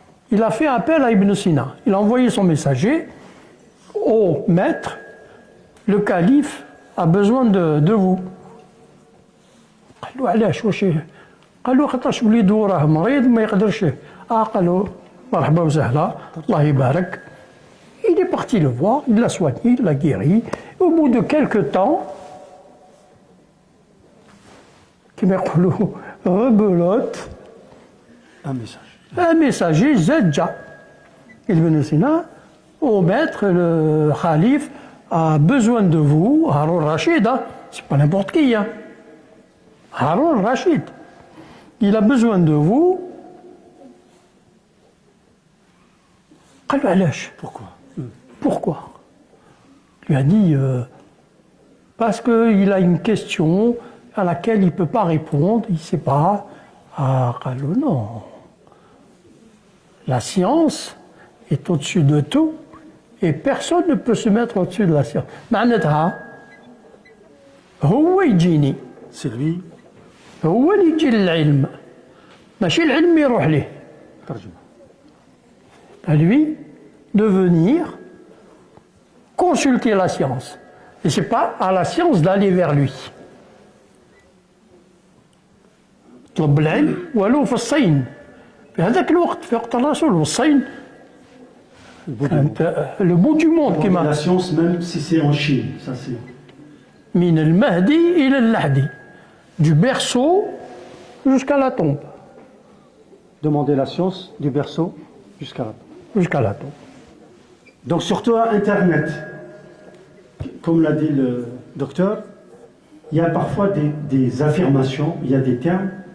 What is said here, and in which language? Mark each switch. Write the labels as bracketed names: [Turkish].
[French] Il a fait appel à Ibn Sina. Il a envoyé son messager au maître. Le calife a besoin de vous. [Arabic] قال له علاش واش قال له خاطرش وليدو راه مريض ما يقدرش. قال له مرحبا وسهلا الله يبارك. [French] Il est parti le voir, il l'a soigné, il l'a guéri. Au bout de quelques temps, qui m'a dit rebelote, un messager Zedja. Ibn Sina, au maître, le calife a besoin de vous, Harun Rachid, hein, c'est pas n'importe qui, hein. Harun Rachid, il a besoin de vous. Pourquoi? Pourquoi? Il lui a dit parce qu'il a une question à laquelle il ne peut pas répondre, il ne sait pas. Ah, non. La science est au-dessus de tout et personne ne peut se mettre au-dessus de la science. [Arabic] معناتها هو يجيني [French] C'est lui. [Arabic] هو اللي يجي للعلم ماشي العلم يروح ليه. [French] À lui de venir consulter la science. Et ce n'est pas à la science d'aller vers lui. [Arabic] طلب العلم ولو في الصين في هذاك الوقت في وقت الرسول والصين كانت [French] le bout du monde La [Arabic] كما [French] science, même si c'est en Chine, ça c'est. [Arabic] من المهدي إلى اللحدي [French] du berceau jusqu'à la tombe. Demander la science du berceau jusqu'à la. Jusqu'à la tombe. Donc surtout à Internet, comme l'a dit le docteur, il y a parfois des affirmations, il y a des termes.